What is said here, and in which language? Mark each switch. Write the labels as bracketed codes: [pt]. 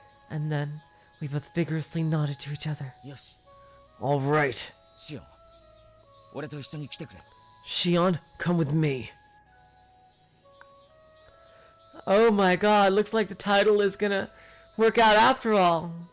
[en] And then we both vigorously nodded to each other. [ja] よし、 [en] All right. [ja] シオン、俺と一緒に来てくれ。 [en] Shion, come with me. Oh my god, looks like the title is gonna work out after all.